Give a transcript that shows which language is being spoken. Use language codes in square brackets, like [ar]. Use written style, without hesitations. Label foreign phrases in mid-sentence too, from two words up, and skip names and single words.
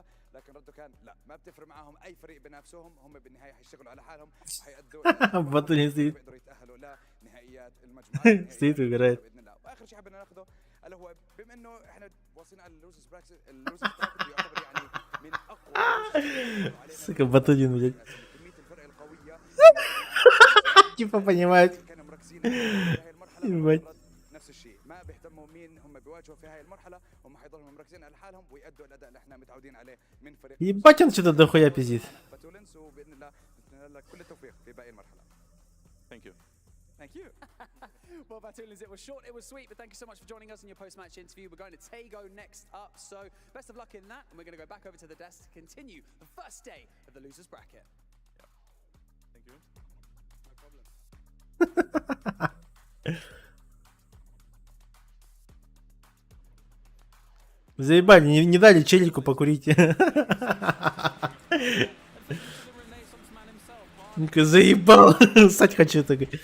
[ar] لكن رده كان لا، ما بتفرق معاهم اي فريق بنفسهم، هم بالنهايه حيشتغلوا على حالهم وحيأدوا بطل يقدروا يتاهلوا لنهائيات المجموعات باذن الله. واخر شيء حابين ناخذه اللي هو بما انه احنا واصلين على [en] the losers bracket, the losers bracket [ar] يعتبر يعني من اقوى [ru] сука, Батудин, блядь. Типа понимать. Ебать. [ar] نفس الشيء، ما بيهتموا مين هم بيواجهوا في هاي المرحله، هم حيضلوا مركزين على حالهم ويأدوا الاداء اللي احنا متعودين عليه من فريق. [ru] Ебать, он что-то дохуя пиздит. [ar] باتولنس، وباذن الله نتمنى لك كل التوفيق في باقي المرحله. [en] Thank you. Thank you. Well, Batulins, it was short, it was sweet, but thank you so much for joining us in your post-match interview. We're going to Tego next up, so best of luck in that, and we're going to go back over to the desk to continue the first day of the losers bracket. Yeah. Thank you. No problem. [ru] Заебали, не дали челику покурить. Ну-ка, заебал. Ссать хочу так.